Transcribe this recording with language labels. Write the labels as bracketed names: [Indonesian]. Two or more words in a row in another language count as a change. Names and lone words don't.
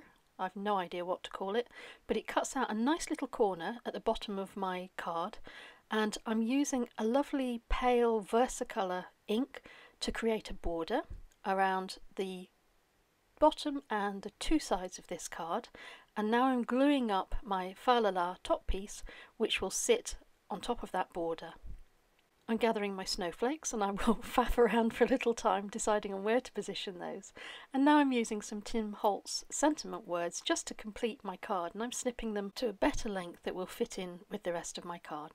[English] I've no idea what to call it, but it cuts out a nice little corner at the bottom of my card, and I'm using a lovely pale Versacolour ink to create a border around the bottom and the two sides of this card. And now I'm gluing up my fa la la top piece, which will sit on top of that border. I'm gathering my snowflakes, and I will faff around for a little time deciding on where to position those. And now I'm using some Tim Holtz sentiment words just to complete my card, and I'm snipping them to a better length that will fit in with the rest of my card.